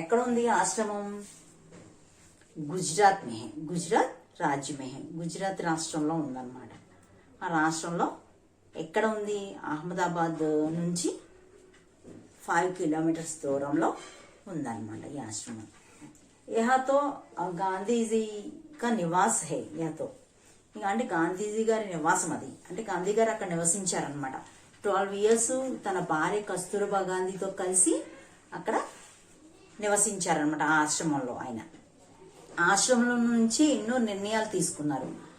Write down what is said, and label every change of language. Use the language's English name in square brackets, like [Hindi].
[Telugu] ఎక్కడ ఉంది ఆశ్రమం? [Hindi] గుజరాత్ మే హై. గుజరాత్ రాజ్య మే హై. [Telugu] గుజరాత్ రాష్ట్రంలో ఉందన్నమాట. ఆ రాష్ట్రంలో ఎక్కడ ఉంది? అహ్మదాబాద్ నుంచి 5 किलोमीटर्स దూరంలో ఉందన్నమాట ఈ ఆశ్రమం. [Hindi] यहाँ तो गांधी जी का निवास है. यहाँ तो [Telugu] అంటే గాంధీజీ గారి నివాసం అది. అంటే గాంధీ గారు అక్కడ నివసించారనమాట. 12 years తన భార్య కస్తూర్బా గాంధీతో కలిసి అక్కడ నివసించారనమాట ఆ ఆశ్రమంలో. ఆయన ఆశ్రమంలో నుంచి ఎన్నో నిర్ణయాలు తీసుకున్నారు.